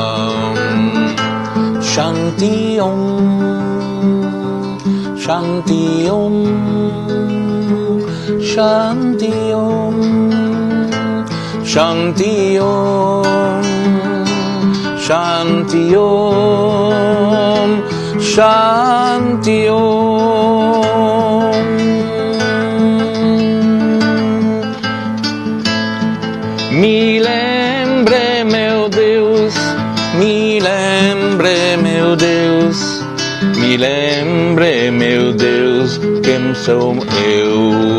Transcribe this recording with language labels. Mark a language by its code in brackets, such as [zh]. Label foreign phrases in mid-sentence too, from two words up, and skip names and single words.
[sa] Shanti Om, Shanti Om, Shanti Om, Shanti Om, Shanti Om, Shanti Om. [pt] Me lembre, meu Deus, me lembre, meu Deus, me lembre, meu Deus, quem sou eu.